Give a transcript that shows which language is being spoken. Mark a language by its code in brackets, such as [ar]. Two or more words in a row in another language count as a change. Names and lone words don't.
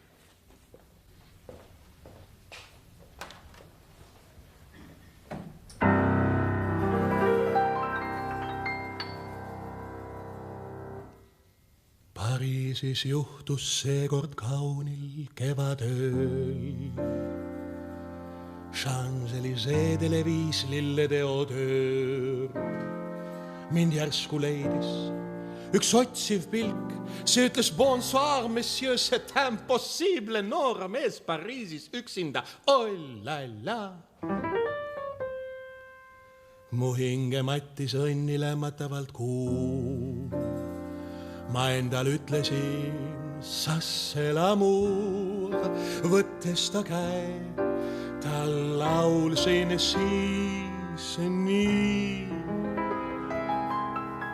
[et] Pariisis juhtus seekord kaunil kevadööl. Champs-Élysées viis lillede odöör. Mind järsku leidis üks otsiv pilk. See ütles [fr] bonsoir, monsieur, c'est impossible. [et] Noor mees Pariisis üksinda. [fr] Oh la la. [et] Mu hinge mattis õnni lämmatavalt kuu. Ma endal ütlesin, [fr] sasse l'amour, [et] võttes ta käe, ta laulsin siis nii.